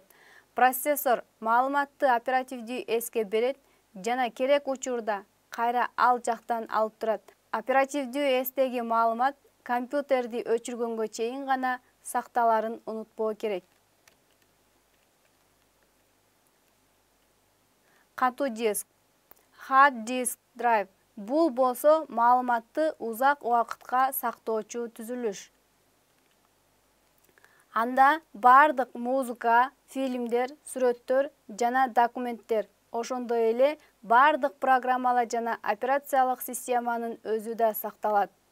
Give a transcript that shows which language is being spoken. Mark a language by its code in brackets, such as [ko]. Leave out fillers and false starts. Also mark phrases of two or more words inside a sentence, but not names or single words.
[ky] Процессор маалыматты оперативдүү эске берет жана керек учурда кайра ал жактан алып турат. Оперативдүү эстеги маалымат компьютерди өчүргөнгө чейин гана сакталарын унутпоо керек. Катуу диск. [en] Hard disk drive. [ky] Бул болсо маалыматты узак убакытка сактоочу түзүлүш. Анда бардык музыка, фильмдер, сүрөттөр жана документтер, ошондой эле бардык программалар жана операциялык системанын өзү да сакталат.